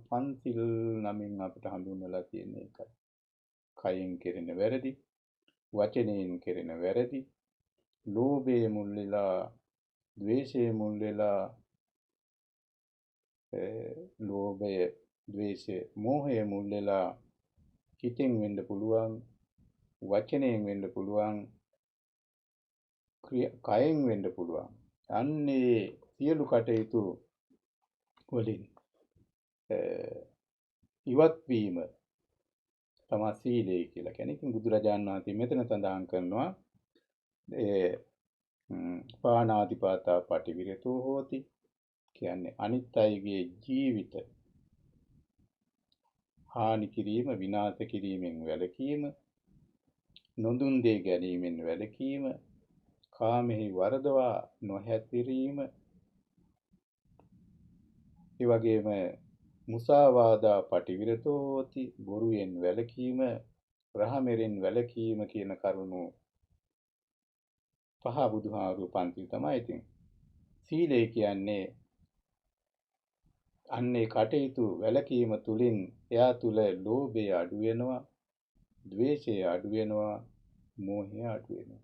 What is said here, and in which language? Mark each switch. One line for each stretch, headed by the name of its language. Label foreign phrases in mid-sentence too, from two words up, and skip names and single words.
Sinhala: පන්සිල් නමින් අපිට හඳුන්වලා තියෙන එකයි. කයෙන් කෙරෙන වැරදි, වචනයෙන් කෙරෙන වැරදි, ලෝභයේ මුල් වෙලා, ද්වේෂයේ මුල් වෙලා, ලෝභය, ද්වේෂය, මෝහය මුල් වෙලා හිතෙන් වෙන්න පුළුවන්, වචනයෙන් වෙන්න පුළුවන්, කයෙන් වෙන්න පුළුවන්. අන්නේ සියලු කටයුතු වලින් ඉවත් වීම තමයි සීලය කියලා කියන්නේ. ඉතින් බුදුරජාණන් වහන්සේ මෙතන සඳහන් කරනවා
Pali: පාණාතිපාතා පටිවිරතෝ හෝති
Sinhala: කියන්නේ අනිත් අයගේ ජීවිත හානි කිරීම, විනාශ කිරීමෙන් වැළකීම, නොදුන් දේ ගැනීමෙන් වැළකීම, කාමෙහි වරදවා නොහැසිරීම, ඒ වගේම
Pali: මුසාවාදා පටිවිරතෝ හෝති
Sinhala: බොරුවෙන් වැළකීම, රහමෙරින් වැළකීම කියන කරුණු පහ බුදුහාමුදුරුවෝ පන්තිල් තමයි. ඉතින් සීලය කියන්නේ අන්නේ කටයුතු වැළකීම තුලින් එයා තුල ලෝභය අඩු වෙනවා, ද්වේෂය අඩු වෙනවා, මෝහය අඩු වෙනවා.